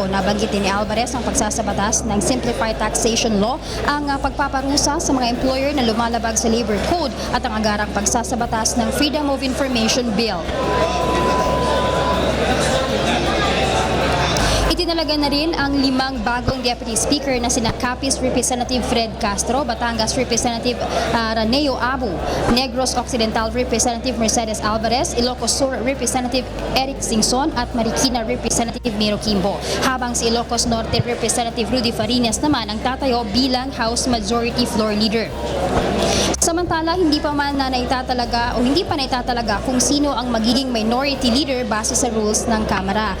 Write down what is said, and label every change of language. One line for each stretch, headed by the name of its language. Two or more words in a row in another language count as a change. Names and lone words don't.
Filipino: Nabanggitin ni Alvarez ang pagsasabatas ng Simplified Taxation Law, ang pagpaparusa sa mga employer na lumalabag sa Labor Code at ang agarang pagsasabatas ng Freedom of Information Bill. Itinalaga na rin ang 5 bagong
English: Deputy Speaker
Filipino: na sina Capiz Representative Fred Castro, Batangas Representative Raneo Abu, Negros Occidental Representative Mercedes Alvarez, Ilocos Sur Representative Eric Singson at Marikina Representative Miro Kimbo. Habang si Ilocos Norte Representative Rudy Farinas naman ang tatayo bilang
English: House Majority Floor Leader.
Filipino: Samantala, hindi pa naitatalaga kung sino ang magiging
English: minority leader
Filipino: base sa rules ng Kamara.